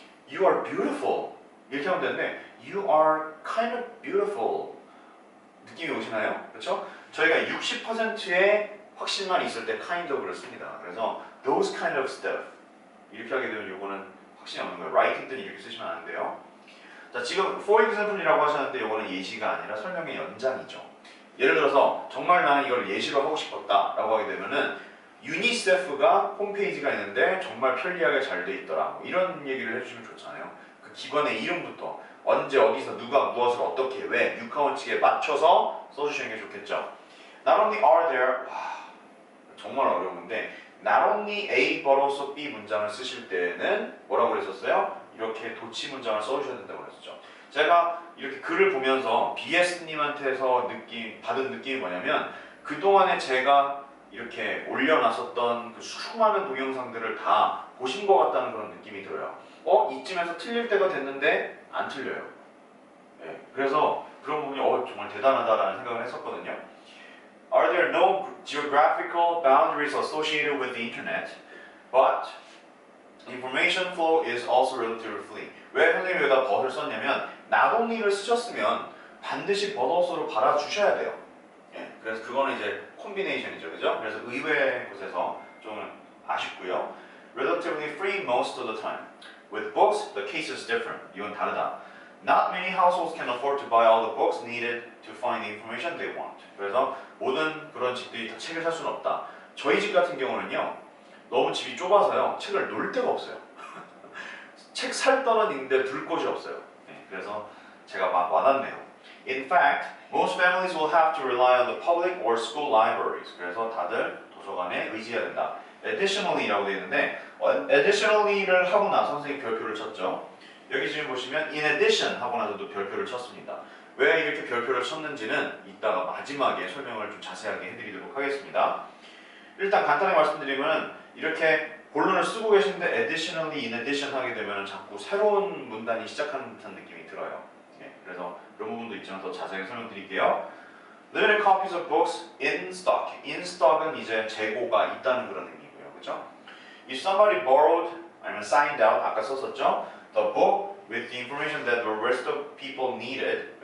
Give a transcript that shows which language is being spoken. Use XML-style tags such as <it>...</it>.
<en>You are beautiful</en> <ko>이렇게 하면 되는데</ko> <en>you are kind of beautiful</en> <ko>느낌이 오시나요? 그렇죠? 저희가 60%의 확신만 있을 때 kind of를 씁니다. 그래서 those kind of stuff 이렇게 하게 되면 이거는 확신이 없는 거예요. writing 때는 이렇게 쓰시면 안 돼요. 자, 지금 for example이라고 하셨는데 이거는 예시가 아니라 설명의 연장이죠. 예를 들어서 정말 나는 이걸 예시로 하고 싶었다 라고 하게 되면은 유니세프가 홈페이지가 있는데 정말 편리하게 잘 돼 있더라, 이런 얘기를 해주시면 좋잖아요. 그 기관의 이름부터 언제 어디서 누가 무엇을 어떻게 왜 육하원 측에 맞춰서 써주시는 게 좋겠죠.</ko> <en>Not only are there,</en> <ko>정말 어려운데 not only A but also B 문장을 쓰실 때는 뭐라고 그랬었어요? 이렇게 도치 문장을 써주셔야 된다고 그랬었죠. 제가 이렇게 글을 보면서 BS님한테서 받은 느낌이 뭐냐면, 그동안에 제가 이렇게 올려놨었던 그 수많은 동영상들을 다 보신 것 같다는 그런 느낌이 들어요. 이쯤에서 틀릴 때가 됐는데 안 틀려요. 그래서 그런 부분이 정말 대단하다라는 생각을 했었거든요.</ko> <en>Are there no geographical boundaries associated with the internet, but information flow is also relatively free.</en> <ko>왜 선생님이 여기다 but을 썼냐면 not only를 쓰셨으면 반드시 but also로 받아주셔야 돼요. 그래서 그거는 이제 콤비네이션이죠, 그죠? 그래서 의외의 곳에서 좀 아쉽고요.</ko> <en>Relatively free most of the time. With books, the case is different.</en> <ko>이건 다르다.</ko> <en>Not many households can afford to buy all the books needed to find the information they want.</en> <ko>그래서 모든 그런 집들이 다 책을 살 수는 없다. 저희 집 같은 경우는요, 너무 집이 좁아서요, 책을 놓을 데가 없어요. 책 살 돈은 있는데 둘 곳이 없어요. 그래서 제가 막 와닿네요.</ko> <en>In fact, most families will have to rely on the public or school libraries.</en> <ko>그래서 다들 도서관에 의지해야 된다. Additionally라고 되어 있는데 additionally를 하고 나서 선생님이 별표를 쳤죠. 여기 지금 보시면 in addition 하고 나서도 별표를 쳤습니다. 왜 이렇게 별표를 쳤는지는 이따가 마지막에 설명을 좀 자세하게 해드리도록 하겠습니다. 일단 간단하게 말씀드리면 이렇게 본론을 쓰고 계신데 additionally, in addition 하게 되면 자꾸 새로운 문단이 시작하는 듯한 느낌이 들어요. 그래서 그런 부분도 있지만 더 자세하게 설명드릴게요.</ko> <en>Limited copies of books in stock.</en> <ko>In stock은 이제 재고가 있다는 그런 의미고요, 그렇죠?</ko> <en>If somebody borrowed</en> <ko>아니면</ko> <en>signed out,</en> <ko>아까 썼었죠?</ko> <en>The book with the information that the rest of people needed.</en>